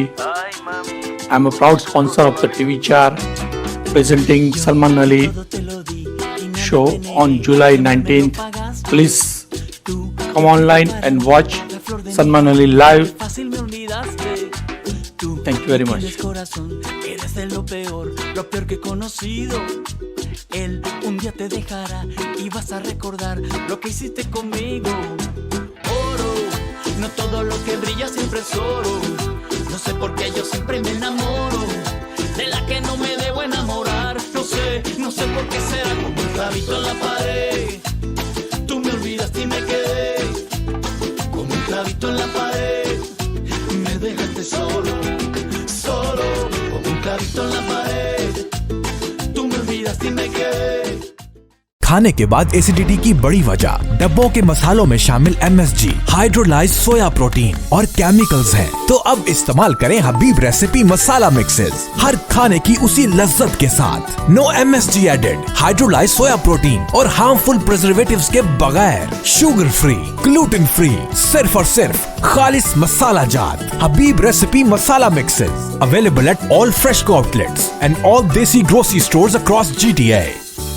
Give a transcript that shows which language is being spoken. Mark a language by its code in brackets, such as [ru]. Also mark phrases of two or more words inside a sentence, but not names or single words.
[en] I am a proud sponsor of the TV4 presenting Salman Ali show on July 19th. Please come online and watch Salman Ali live. Thank you very much. [es] Eres de lo peor que he conocido. Él un día te dejará y vas a recordar lo que hiciste conmigo. Oro, no todo lo que brilla siempre es oro. No sé por qué yo siempre me enamoro de la que no me debo enamorar. No sé por qué será como un clavito en la pared. Tú me olvidaste y me quedé como un clavito en la pared. Me dejaste solo, como un clavito en la pared. Tú me olvidaste y me quedé. [ur] کھانے کے بعد ایسیڈیٹی کی بڑی وجہ ڈبوں کے مسالوں میں شامل MSG, [en] hydrolyzed soy protein [ur] اور کیمیکلز ہیں. تو اب استعمال کریں हबीब रेसिपी मसाला मिक्सेस, ہر کھانے کی اسی لذت کے ساتھ. [en] no MSG added, hydrolyzed soy protein और harmful preservatives [ur] کے بغیر, [en] sugar free, gluten free, [ur] صرف اور صرف خالص مسالا جات [en] हबीब रेसिपी मसाला मिक्सेस, available at all Freshco outlets and all Desi grocery stores across GTA.